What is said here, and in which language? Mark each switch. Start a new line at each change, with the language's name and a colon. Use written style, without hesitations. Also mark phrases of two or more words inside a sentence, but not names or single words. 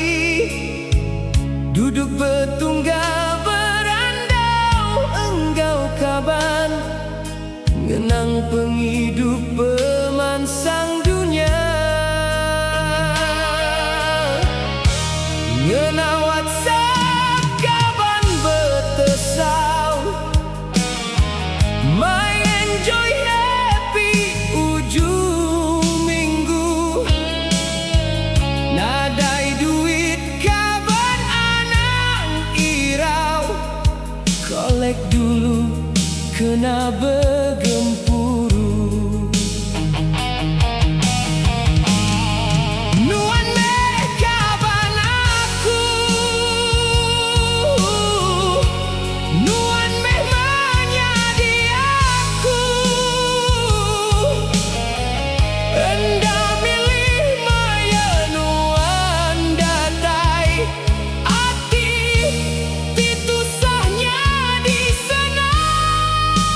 Iban: Duduk bertunggal berandau enggau kaban, ngenang penghidup pemansang dunia. Ngenawat
English: my enjoy happy
Iban: ujung minggu, nadai duit kaban anang irau, kolek dulu kena bergempuru. Nuan meh kaban aku, nuan meh enda milih maya nuan datai ati titusahnya di senang.